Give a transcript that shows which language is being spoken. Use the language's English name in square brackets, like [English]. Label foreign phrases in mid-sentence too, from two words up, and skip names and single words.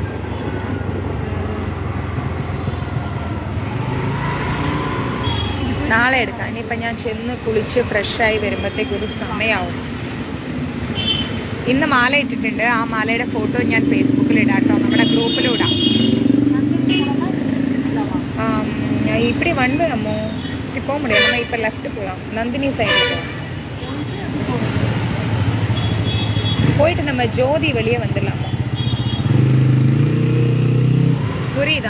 [Malayalam] നാളെ എടുക്കാം. ഇനിയിപ്പം ഞാൻ ചെന്ന് കുളിച്ച് ഫ്രഷായി വരുമ്പോഴത്തേക്ക് ഒരു സമയമാവും. ഇന്ന് മാല ഇട്ടിട്ടുണ്ട്. ആ മാലയുടെ ഫോട്ടോ ഞാൻ ഫേസ്ബുക്കിൽ ഇടാം കേട്ടോ. നമ്മുടെ ഗ്രൂപ്പിലും ഇടാം. [Tamil] இப்படி வண்டி நம்ம இப்படி போக முடியாது. நம்ம இப்போ லெஃப்ட் போகலாம். நந்தினி சைடு போயிட்டு நம்ம ஜோதி வெளியே வந்துடலாமா? புரியுதா?